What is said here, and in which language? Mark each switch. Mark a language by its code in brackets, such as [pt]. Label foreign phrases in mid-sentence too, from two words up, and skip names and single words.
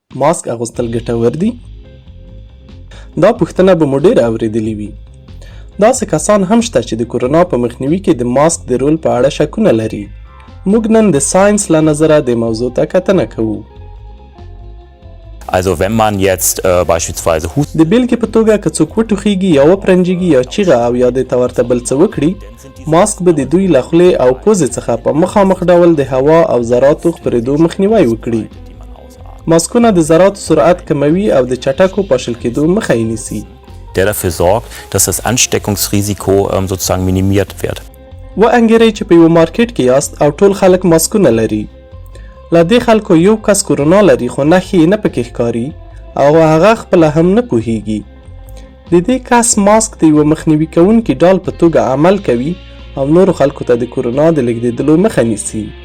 [ps] ماسک اغوستل ګټور دي؟ دا پوښتنه به مو ډېره اورېدلې وي. داسې کسان هم شته چې د کورونا په مخنیوي کې د ماسک د رول په اړه شکونه لري. موږ نن د ساینس له نظره د موضوع ته کتنه کوو. [de] Also wenn man jetzt beispielsweise [ps] د بیلګې په توګه که څوک وټوخیږي یا وپرنجیږي یا چیغه او یا د ورته بل څه وکړي، ماسک به د دوی له خولې او پوزې څخه په مخامخ ډول د هوا او ذراتو خپرېدو مخنیوی وکړي. ماسکونه د ذراتو سرعت کموي او د چټکو پاشل کېدو مخه یې نیسي. [de] der dafür sorgt, dass das Ansteckungsrisiko sozusagen minimiert wird. [ps] وانګیرئ چې په یو مارکیټ کې یاست او ټول خلک ماسکونه لري. له دې خلکو یو کس کورونا لري خو نښې یې نه پکې ښکاري او هغه خپله هم نه پوهیږي. د دې کس ماسک د یوه مخنیوي کوونکي ډال په توګه عمل کوي او نورو خلکو ته د کورونا د لیږدېدلو مخه نیسي.